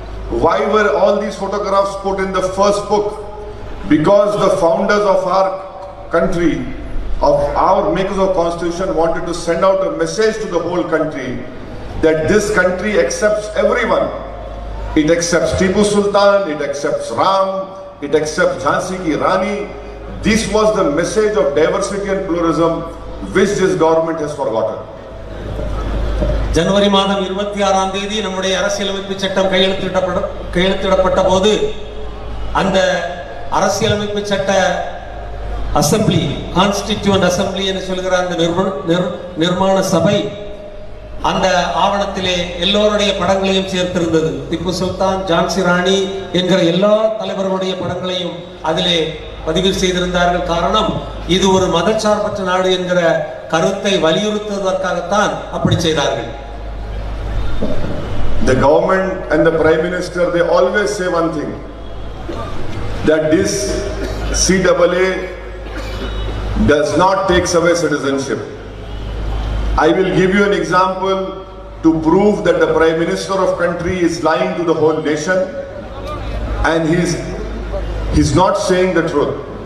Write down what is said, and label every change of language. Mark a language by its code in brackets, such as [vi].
[en] Why were all these photographs put in the first book? Because the founders of our country, of our makers of constitution, wanted to send out a message to the whole country that this country accepts everyone. It accepts Tipu Sultan, it accepts Ram, it accepts Jhansi ki Rani. This was the message of diversity and pluralism which this government has forgotten. [ta] ஜனவரி மாதம் 26ஆம் தேதி நம்முடைய அரசியலமைப்பு சட்டம் கையெழுத்திடப்பட்ட போது அந்த அரசியலமைப்பு சட்ட அசம்பிளி, கான்ஸ்டிடியூவன்ட் அசம்பிளி என்று சொல்கிற அந்த நிர்மாண சபை அந்த ஆவணத்திலே எல்லோருடைய படங்களையும் சேர்த்திருந்தது. திப்பு சுல்தான், ஜான்சி ராணி என்கிற எல்லா தலைவர்களுடைய படங்களையும் அதிலே பதிவு செய்திருந்தார்கள். காரணம், இது ஒரு மதச்சார்பற்ற நாடு என்கிற கருத்தை வலியுறுத்துவதற்காகத்தான் அப்படி செய்தார்கள். [en] The government and the Prime Minister, they always say one thing, that this CAA does not take away citizenship. I will give you an example to prove that the Prime Minister of country is lying to the whole nation and he's not saying the truth.